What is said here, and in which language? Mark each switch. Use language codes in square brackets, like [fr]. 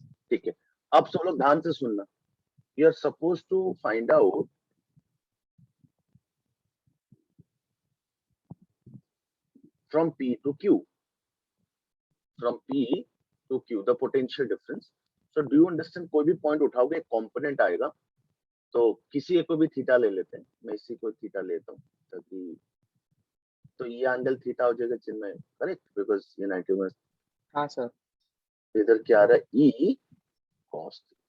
[hi] ठीक है, अब सब लोग ध्यान से सुनना। [en] You are suppose to find out from P to Q, from P to Q, the potential difference. So do you understand? [hi] कोई भी पॉइंट उठाओगे एक कंपोनेंट आएगा, तो किसी एक को भी थीटा ले लेते हैं। मैं इसी को थीटा लेता हूँ ताकि, तो ये एंगल थीटा हो जाएगा चिन्मय, करेक्ट? बिकॉज ये 90 में हाँ सर। इधर क्या आ रहा है? E cos.